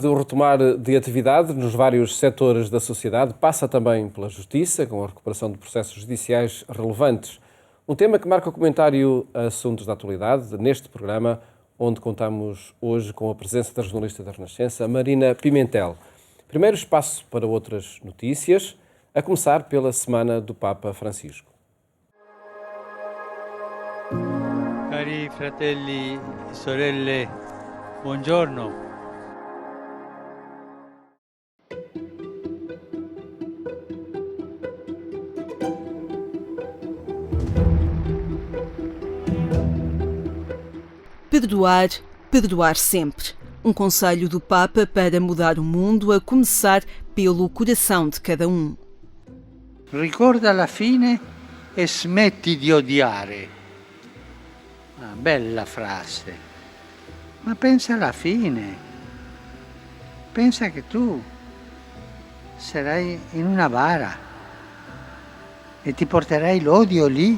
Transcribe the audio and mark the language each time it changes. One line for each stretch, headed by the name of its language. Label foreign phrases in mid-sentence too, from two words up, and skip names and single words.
Portuguese: O retomar de atividade nos vários setores da sociedade passa também pela justiça, com a recuperação de processos judiciais relevantes. Um tema que marca o comentário a assuntos da atualidade neste programa, onde contamos hoje com a presença da jornalista da Renascença, Marina Pimentel. Primeiro espaço para outras notícias, a começar pela Semana do Papa Francisco.
Italian: Cari fratelli e sorelle, buongiorno.
Portuguese: Perdoar, perdoar sempre. Um conselho do Papa para mudar o mundo, a começar pelo coração de cada um.
Italian: Ricorda la fine e smetti di odiare. Una bella frase. Ma pensa alla fine. Pensa che tu sarai in una bara e ti porterai l'odio lì.